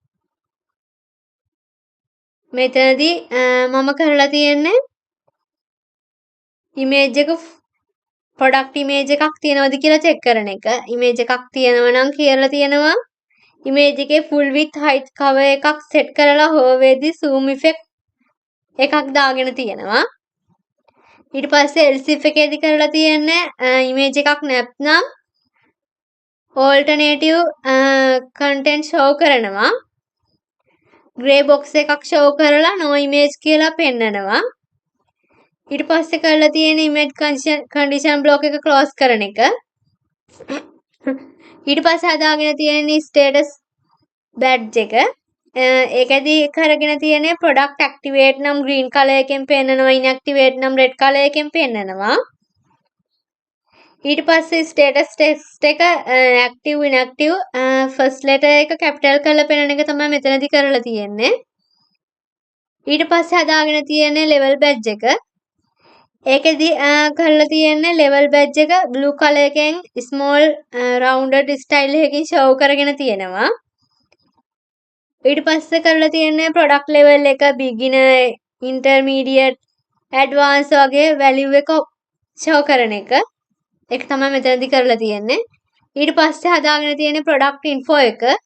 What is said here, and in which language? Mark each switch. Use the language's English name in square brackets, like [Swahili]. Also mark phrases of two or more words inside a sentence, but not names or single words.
[Sinhala] මෙතනදී මම කරලා තියෙන්නේ image එක [English] product image [Sinhala] එකක් තියෙනවද කියලා check කරන එක. image එකක් තියෙනවා නම් කියලා තියෙනවා. image එකේ [English] full width height cover [Sinhala] එකක් set කරලා හෝවේදී [English] zoom effect [Sinhala] එකක් දාගෙන තියෙනවා. ඊට පස්සේ [English] else if [Sinhala] එකේදී කරලා තියෙන්නේ image එකක් නැත්නම් [English] alternative content show [Sinhala] කරනවා. [English] grey box [Sinhala] එකක් show කරලා [English] no image [Sinhala] කියලා පෙන්නනවා. ඊට පස්සේ කරලා තියෙන [English] image condition block [Sinhala] එක close කරන එක. ඊට පස්සේ හදාගෙන තියෙන [English] status badge [Sinhala] එක. ඒකෙදී කරගෙන තියෙන්නේ [English] product activate [Sinhala] නම් [English] green color [Sinhala] එකෙන් පෙන්නනවා, inactivate නම් [English] red color [Sinhala] එකෙන් පෙන්නනවා. ඊට පස්සේ [English] status text [Sinhala] එක [English] active inactive first letter [Sinhala] එක capital කරලා පෙන්නන එක තමයි මෙතනදී කරලා තියෙන්නේ. ඊට පස්සේ හදාගෙන තියෙන්නේ [English] level badge [Sinhala] එක. ඒකෙදි කරලා තියෙන්නේ [English] level badge [Sinhala] එක [English] blue color [Sinhala] එකෙන් [English] small rounded style [Sinhala] එකකින් show කරගෙන තියෙනවා. ඊට පස්සේ කරලා තියෙන්නේ [English] product level [Sinhala] එක [English] beginner, intermediate, advanced [Sinhala] වගේ value එක show කරන එක. ඒක තමයි මෙතනදී කරලා තියෙන්නේ. ඊට පස්සේ හදාගෙන තියෙන්නේ [English] product info [Sinhala] එක.